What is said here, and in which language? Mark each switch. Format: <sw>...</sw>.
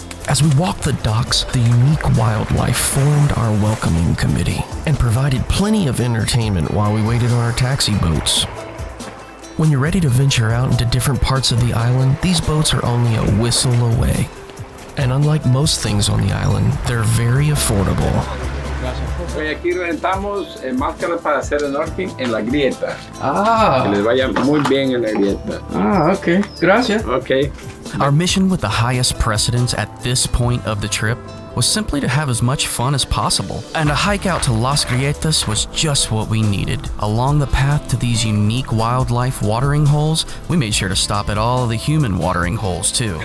<en>As we walked the docks, the unique wildlife formed our welcoming committee and provided plenty of entertainment while we waited on our taxi boats. When you're ready to venture out into different parts of the island, these boats are only a whistle away. And unlike most things on the island, they're very affordable.</en> <es>Oye, aquí rentamos máscaras para hacer snorkeling en la grieta. Ah. Que les vaya muy bien en la grieta. Ah, okay. Gracias. Okay.</es> <en>Our mission with the highest precedence at this point of the trip was simply to have as much fun as possible, and a hike out to Las Grietas was just what we needed. Along the path to these unique wildlife watering holes, we made sure to stop at all of the human watering holes too.</en>